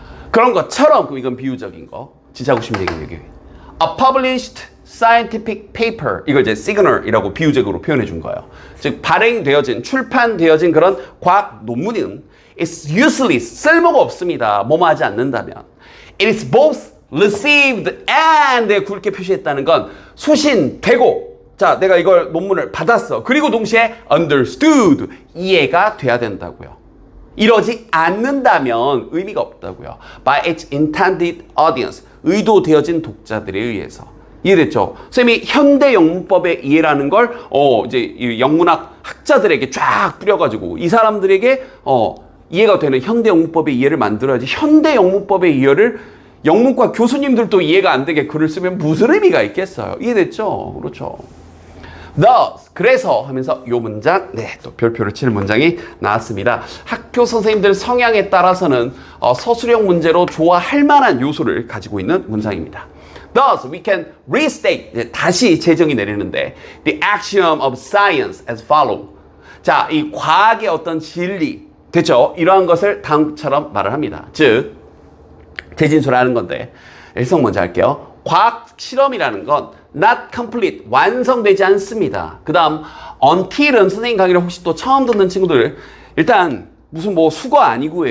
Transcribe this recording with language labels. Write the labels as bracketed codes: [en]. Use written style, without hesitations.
[ko] 그런 것처럼 이건 비유적인 거. 지자구심적인 얘기. [en] A published scientific paper. [ko] 이걸 이제 signal이라고 비유적으로 표현해 준 거예요. 즉 발행되어진, 출판되어진 그런 과학 논문은 [en] it's useless. [ko] 쓸모가 없습니다. 뭐뭐 하지 않는다면. [en] It is both received and [ko] 굵게 표시했다는 건 수신되고, 자, 내가 이걸 논문을 받았어. 그리고 동시에 [en] understood, [ko] 이해가 돼야 된다고요. 이러지 않는다면 의미가 없다고요. [en] By its intended audience, [ko] 의도되어진 독자들에 의해서. 이해됐죠? 선생님이 현대 영문법의 이해라는 걸 이제 이 영문학 학자들에게 쫙 뿌려가지고 이 사람들에게 이해가 되는 현대 영문법의 이해를 만들어야지. 현대 영문법의 이해를 영문과 교수님들도 이해가 안 되게 글을 쓰면 무슨 의미가 있겠어요? 이해됐죠? 그렇죠. thus 그래서 하면서 요 문장 또 별표를 치는 문장이 나왔습니다. 학교 선생님들 성향에 따라서는 서술형 문제로 좋아할 만한 요소를 가지고 있는 문장입니다. [en] Thus, we can restate, [ko] 다시 재정의 내리는데 [en] the axiom of science as follow. [ko] 자, 이 과학의 어떤 진리, 됐죠? 이러한 것을 다음처럼 말을 합니다. 즉, 재진술하는 건데 일성 먼저 할게요. 과학 실험이라는 건 [en] not complete, [ko] 완성되지 않습니다. 그 다음 until은 선생님 강의를 혹시 또 처음 듣는 친구들 일단 무슨 뭐 수거 아니고요.